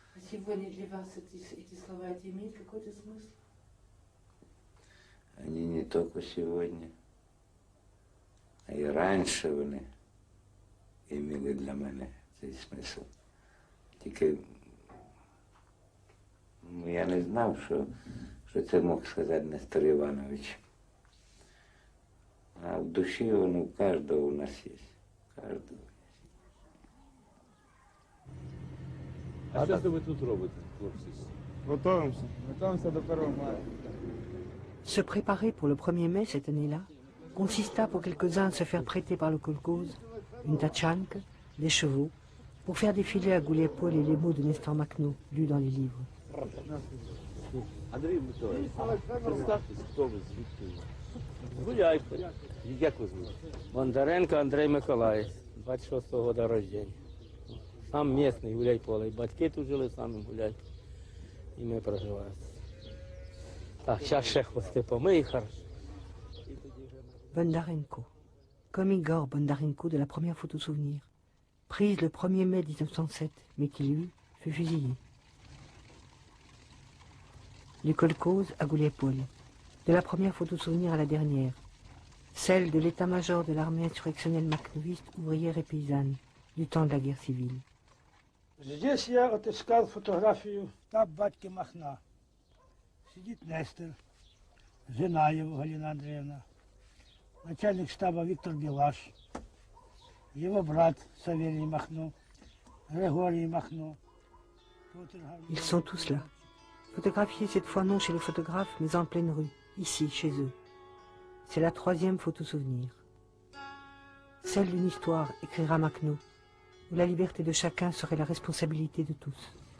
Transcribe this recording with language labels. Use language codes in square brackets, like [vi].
[ru] Сегодня для вас эти слова имеют какой-то смысл? Они не только сегодня, а и раньше [uk] вони имели для мене цей смисл. Тільки я не знав, що це мог сказати Нестор Іванович. А в душі воно у кожного у нас є. Кожного. А що ви тут робите, хлопці? Готуємося до 1 мая. [fr] Se préparer pour le 1er mai cette année-là consista pour quelques-uns à se faire prêter par le kolkhoz une tachanka, des chevaux, pour faire défiler à Goulet-Paul les mots de Nestor Makhno, lus dans les livres. [uk] Андрій Миколаївич, представтесь, хто ви, звідки ви? Гуляйте. Як ви звуть? [ru] Бондаренко Андрей Миколаївич, 26-го года рождения. Сам местный Гуляй-Поле. [uk] Батьки тут жили, сам Гуляй. І ми проживаємо. Так, зараз ще хвости помий, хорошо. [fr] Bondarenko, comme Igor Bondarenko de la première photo souvenir, prise le 1er mai 1907, mais qui lui fut fusillé. Du kolkhoz à Goulet-Paul, de la première photo souvenir à la dernière, celle de l'état-major de l'armée insurrectionnelle makhnoviste, ouvrière et paysanne, du temps de la guerre civile. [ru] Здесь я отыскал фотографию штаб батьки Махна. Сидит Нестор, жена его Галина Андреевна, начальник штаба Виктор Белаш, его брат Савелий Махно, Григорий Махно. [fr] Ils sont tous là, photographiés cette fois non chez les photographes, mais en pleine rue, ici, chez eux. C'est la 3e photo souvenir. Celle d'une histoire, écrira Makhno, où la liberté de chacun serait la responsabilité de tous.